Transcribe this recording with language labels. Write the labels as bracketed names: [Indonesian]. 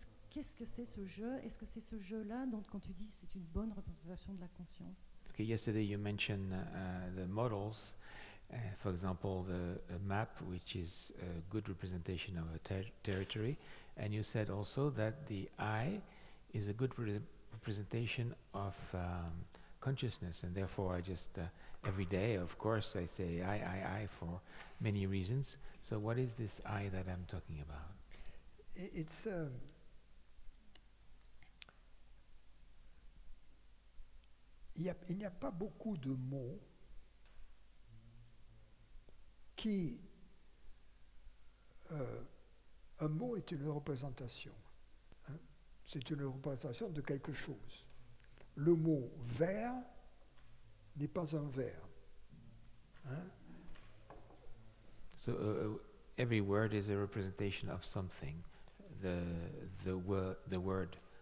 [French] Qu'est-ce que c'est ce jeu? Est-ce que c'est ce jeu-là, donc quand tu dis c'est une bonne représentation de la conscience? [English] Okay, yesterday you mentioned the models, for example, the map, which is a good representation of a territory, and you said also that the eye is a good representation of consciousness, and therefore I just, every day, of course, I say I for many reasons. So what is this I that I'm talking about? [French] It's il n'y a pas beaucoup de mots qui... un mot est une représentation. Hein? C'est une représentation de quelque chose. Le mot vert n'est pas un vert. Hein? [English] So every word is a representation of something. The word